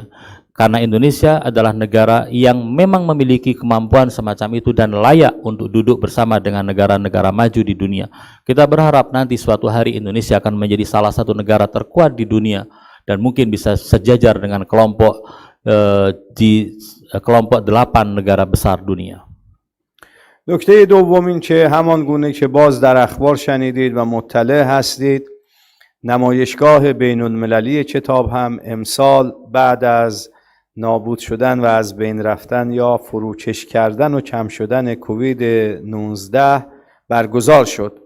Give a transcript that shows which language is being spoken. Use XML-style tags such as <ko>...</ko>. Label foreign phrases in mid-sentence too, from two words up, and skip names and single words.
<id>Karena Indonesia adalah negara yang memang memiliki kemampuan semacam itu dan layak untuk duduk bersama dengan negara-negara maju di dunia. Kita berharap nanti suatu hari Indonesia akan menjadi salah satu negara terkuat di dunia dan mungkin bisa sejajar dengan kelompok 8 negara besar dunia.</id> <fa>نکته دوم این که همان گونه که باز در اخبار شنیدید و مطلع هستید، نمایشگاه بین المللی کتاب هم امسال بعد از نابود شدن و از بین رفتن یا فروکش کردن و کم شدن کووید 19 برگزار شد.</fa>